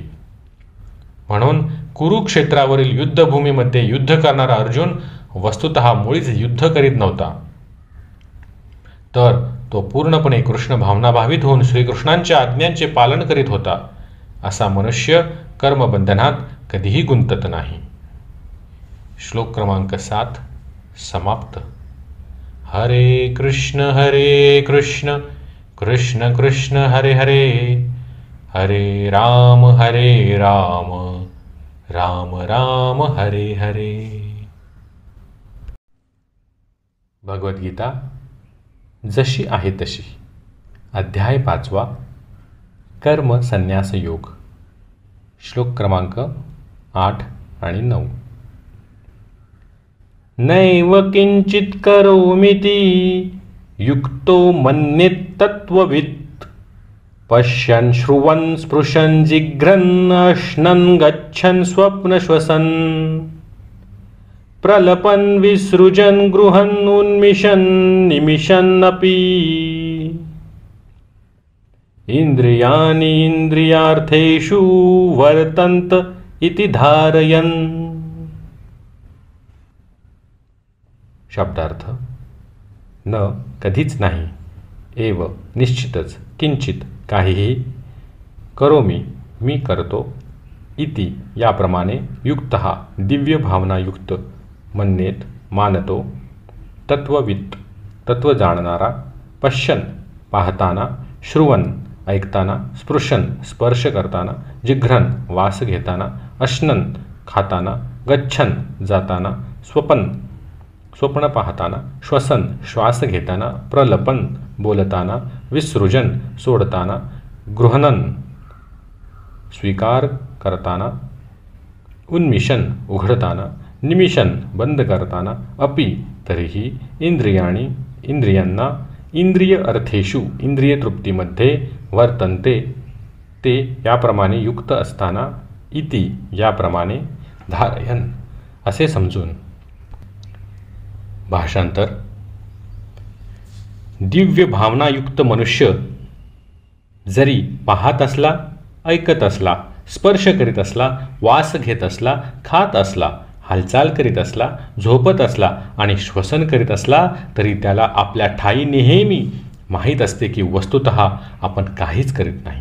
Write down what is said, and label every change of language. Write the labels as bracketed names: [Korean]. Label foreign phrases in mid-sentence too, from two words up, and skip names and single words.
[Marathi] म्हणून कुरुक्षेत्रावरील युद्धभूमीमध्ये युद्ध करणारा अर्जुन वस्तुतः मुळीच युद्ध करीत नव्हता, तर तो पूर्णपणे कृष्ण भावनाभावित होऊन श्रीकृष्णांच्या आज्ञांचे पालन करीत होता. असा मनुष्य कर्मबंधनात कधीही गुंतत नाही. श्लोक क्रमांक 7 समाप्त. [Sanskrit] हरे कृष्ण कृष्ण कृष्ण हरे हरे, हरे राम राम राम हरे हरे. [Marathi] भगवद्गीता जशी आहे तशी. अध्याय 5. कर्म संन्यास योग. श्लोक क्रमांक 8 आणि 9. [Sanskrit] नैव किंचित करोमीति युक्तो मन्येत् तत्त्ववित् पश्यन् श्रुवन् स्पृशन् जिघ्रन् अश्नन् गच्छन् स्वप्नश्वसन् प्रलपन् विसृजन् गृहन् उन्मिषन् निमिषन्नपि इंद्रियाणि इंद्रियार्थेषु वर्तन्त इति धारयन्। [Marathi] शब्दार्थ: न कधीच नाही, एव निश्चितच, किंचित काहीही, करोमी मी करतो, इति याप्रमाणे, युक्तः दिव्य भावनायुक्त, मन्येत मानतो, तत्ववित् तत्व जाणणारा, पश्यन् पाहताना, श्रुवन् ऐकताना, स्पृशन स्पर्श करताना, जिघ्रन् वास घेताना, अश्नन् खाताना, गच्छन् जाताना, स्वप्न पाहताना, श्वसन श्वास घेताना, प्रलपन बोलताना, विसृजन सोडताना, गृहणन स्वीकार करताना, उन्मिषन उघडताना, निमिषन बंद करताना, अपि तरीही, इंद्रियाणी इंद्रियांना, इंद्रिय अर्थेषु इंद्रिय तृप्तीमध्ये, वर्तन्ते ते याप्रमाणे युक्त असताना, इति याप्रमाणे, धारयन असे समजून। भाषांतर: दिव्य भावनायुक्त मनुष्य जरी पाहत असला, ऐकत असला, स्पर्श करीत असला, वास घेत असला, खात असला, हालचाल करीत असला, झोपत असला आणि श्वसन करीत असला, तरी त्याला आपल्या ठायी नेहमी माहीत असते की वस्तुतः आपण काहीच करीत नाही.